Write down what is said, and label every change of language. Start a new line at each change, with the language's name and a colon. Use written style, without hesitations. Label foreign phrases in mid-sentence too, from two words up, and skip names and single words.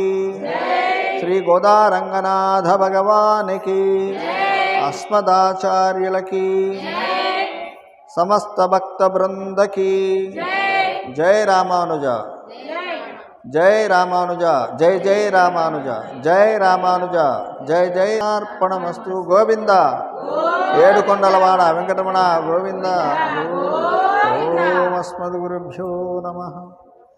Hindi: श्री गोदारंगनाथ भगवान की अस्मदाचार्युल की समस्त भक्त वृंद की जय रामानुजा जय रामानुजा जय जय रामानुजा जय रामानुजा जय जय अर्पणमस्तु गोविंद
Telugu: ఏడుకొండలవాడ వెంకటరమణ గోవింద ఓం అస్మద్గురుభ్యో నమః।